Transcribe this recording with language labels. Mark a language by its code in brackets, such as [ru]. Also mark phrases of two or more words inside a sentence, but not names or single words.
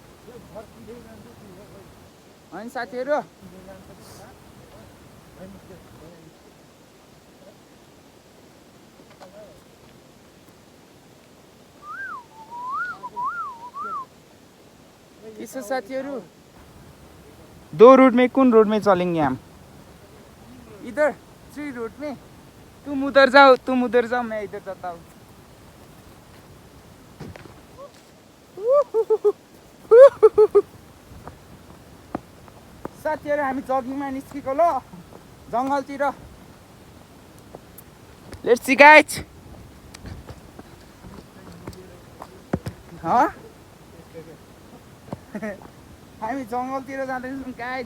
[ne] होइन साथीहरू किसो साथीहरू [hi] दो रूट में कौन रोड में चलेंगे हम? इधर 3 रूट में। तुम उधर जाओ मैं इधर जाता हूँ। [ne] साथीहरू हामी जगिङमा निस्केको ल जङ्गलतिर। [en] let's see guys. [ne] हामी जङ्गलतिर जाँदैछौँ गाइज।